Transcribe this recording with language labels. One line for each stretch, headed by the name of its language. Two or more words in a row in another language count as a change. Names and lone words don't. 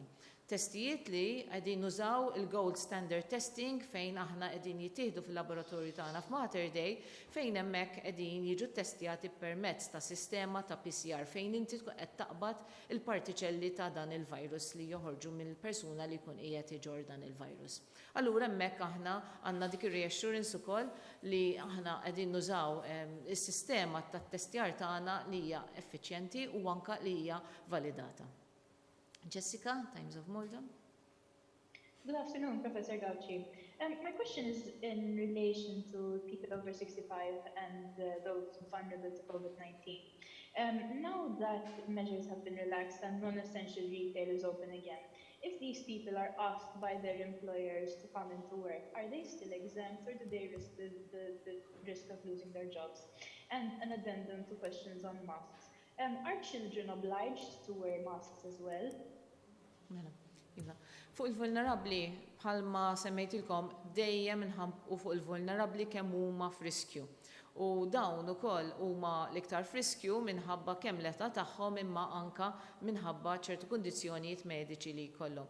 Maltese: Testijiet li qegħdin nużaw il-
English: gold standard testing
Maltese: fejn aħna qegħdin jittieħdu fil-laboratorju tagħna f'Mater Dei fejn hemmhekk qegħdin jiġu ttestjati permezz ta' sistema ta' PCR fejn inti tkun qed taqbad il-partiċelli ta' dan il-virus li joħorġu mill-persuna li jkun qiegħed iġor dan il-virus. Allura hemmhekk aħna għandna dik ir-reassurance ukoll li aħna qegħdin nużaw is-sistema tat-testjar tagħna li hija effiċjenti u anke li hija validata.
English: Jessica, Times of Malta. Good afternoon, Professor Gauci. My question is in relation to people over 65 and those vulnerable to COVID-19. Now that measures have been relaxed and non-essential retail is open again, if these people are asked by their employers to come into work, are they still exempt or do they risk the risk of losing their jobs? And an addendum to questions on masks. Are children obliged to wear masks as well?
Maltese: Fuq il-vulnerabli, bħalma semmejtilkom, dejjem inħampqu fuq il-vulnerabli kemm huma f'riskju. U dawn ukoll huma l-iktar f'riskju minħabba kemm l-età tagħhom imma anka minħabba ċertu kundizzjonijiet mediċi li jkollhom.